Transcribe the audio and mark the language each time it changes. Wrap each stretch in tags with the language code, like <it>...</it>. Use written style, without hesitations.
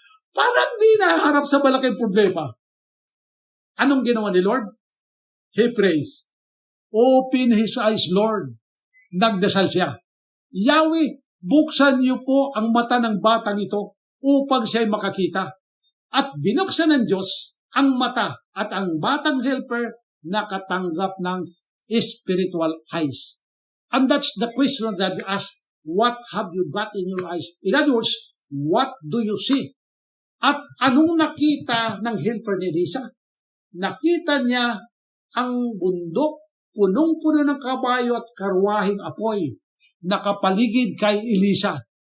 <tl>Parang di naharap sa malaking problema. Anong ginawa ni Lord?</tl> <en>He prays. Open his eyes, Lord.</en> <tl>Nagdasal siya. Yahweh, buksan niyo po ang mata ng batang ito upang siya'y makakita. At binuksan ng Diyos ang mata at ang batang helper nakatanggap ng spiritual eyes.</tl> <en>And that's the question that you ask, what have you got in your eyes? In other words, What do you see?</en> <tl>At anong nakita ng helper ni Elisa? Nakita niya ang bundok, punong-puno ng kabayo at karwahing apoy, nakapaligid kay Elisa.</tl>